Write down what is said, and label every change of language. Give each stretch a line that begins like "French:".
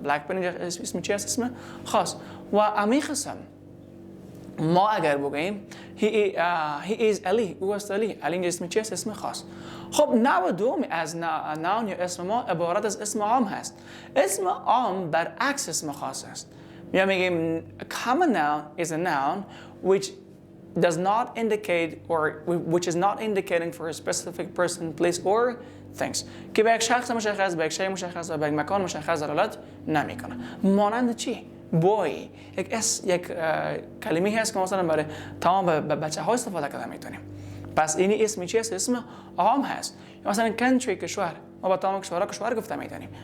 Persian: black pen اینجا اسم چی است؟ اسم خاص. و همین قسم ما اگر بگیم he is علی، او است علی اینجا اسم چی است؟ اسم خاص. خب نوع دوم از نون یا اسم ما عبارت از اسم عام هست. اسم عام برعکس اسم خاص است. میگیم
English: common noun is a noun which does not indicate or which is not indicating for a specific person, place or things.
Persian: که به یک شخص مشخص، به یک شی مشخص و به یک مکان مشخص دلالت نمیکنه. مانند چی؟ boy، یک کلمه هست که مثلا برای تمام بچه‌ها استفاده کرده میتونیم. پس این اسم چی است؟ اسم عام هست. مثلا country، کشور، ما با تمام کشور گفته میتونیم.